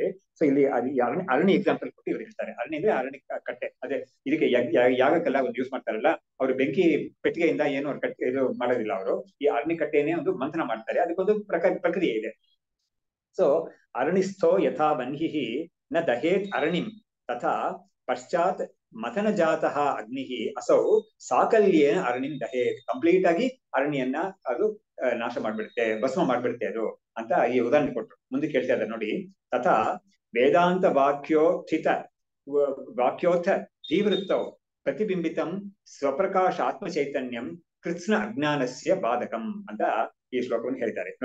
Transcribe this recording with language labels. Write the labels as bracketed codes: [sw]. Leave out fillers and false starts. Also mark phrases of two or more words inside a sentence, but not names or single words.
[kn] ಸೊ ಇಲ್ಲಿ ಅರಣ್ಯ ಎಕ್ಸಾಂಪಲ್ ಕೊಟ್ಟು ಇವ್ರು ಹೇಳ್ತಾರೆ. ಅರಣ್ಯ ಅಂದ್ರೆ ಅರಣ್ಯ ಕಟ್ಟೆ, ಅದೇ ಇದಕ್ಕೆ ಯಾಗಕ್ಕೆಲ್ಲ ಒಂದು ಯೂಸ್ ಮಾಡ್ತಾರಲ್ಲ, ಅವ್ರು ಬೆಂಕಿ ಪೆಟ್ಟಿಗೆಯಿಂದ ಏನು ಅವ್ರು ಕಟ್ಟೆ ಇದು ಮಾಡೋದಿಲ್ಲ, ಅವರು ಈ ಅರಣ್ಯ ಕಟ್ಟೆನೇ ಒಂದು ಮಂಥನ ಮಾಡ್ತಾರೆ, ಅದಕ್ಕೊಂದು ಪ್ರಕ್ರಿಯೆ ಇದೆ. [sa] ಸೊ ಅರಣಿಸ್ಥೋ ಯಥಾ ವನ್ಹಿ ನ ದಹೇತ್ ಅರಣಿಂ ತಥಾ ಪಶ್ಚಾತ್ ಮಥನ ಜಾತಃ ಅಗ್ನಿ ಅಸೌ ಸಾಕಲ್ಯೇನ ಅರಣಿಂ ದಹೇತ್. [kn] ಕಂಪ್ಲೀಟ್ ಆಗಿ ಅರಣ್ಯನ್ನ ಅದು ನಾಶ ಮಾಡ್ಬಿಡುತ್ತೆ, ಭಸ್ಮ ಮಾಡ್ಬಿಡುತ್ತೆ ಅದು ಅಂತ ಈ ಉದಾಹರಣೆ ಕೊಟ್ರು. ಮುಂದೆ ಕೇಳ್ತಾ ಇದ್ದಾರೆ ನೋಡಿ. [sa] ತಥಾ ವೇದಾಂತ ವಾಕ್ಯೋಥ ಧೀವೃತ್ತೌ ಪ್ರತಿಬಿಂಬಿತಂ ಸ್ವಪ್ರಕಾಶ ಆತ್ಮ ಚೈತನ್ಯಂ ಕೃತ್ಸ್ನ ಅಜ್ಞಾನಸ್ಯ ಬಾಧಕಂ [kn] ಅಂತ ಈ ಶ್ಲೋಕವನ್ನು ಹೇಳ್ತಾರೆ ನೋಡಿ.